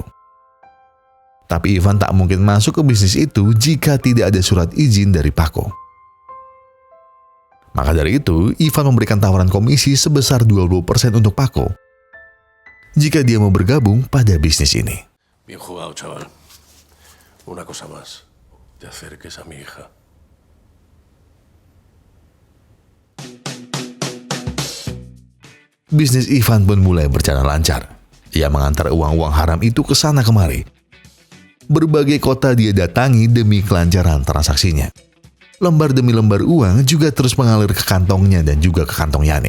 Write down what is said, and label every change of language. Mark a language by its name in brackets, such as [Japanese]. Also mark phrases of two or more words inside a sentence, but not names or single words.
[Indonesian] Tapi Ivan tak mungkin masuk ke bisnis itu jika tidak ada surat izin dari Paco. Maka dari itu, Ivan memberikan tawaran komisi sebesar 20% untuk Paco jika dia mau bergabung pada bisnis ini. [Spanish] Bien jugado, chaval. Una cosa más. Te acerques a mi hija. [Indonesian] Bisnis Ivan pun mulai berjalan lancar. Ia mengantar uang-uang haram itu ke sana kemari. Berbagai kota dia datangi demi kelancaran transaksinya. Lembar demi lembar uang juga terus mengalir ke kantongnya dan juga ke kantong Yannick.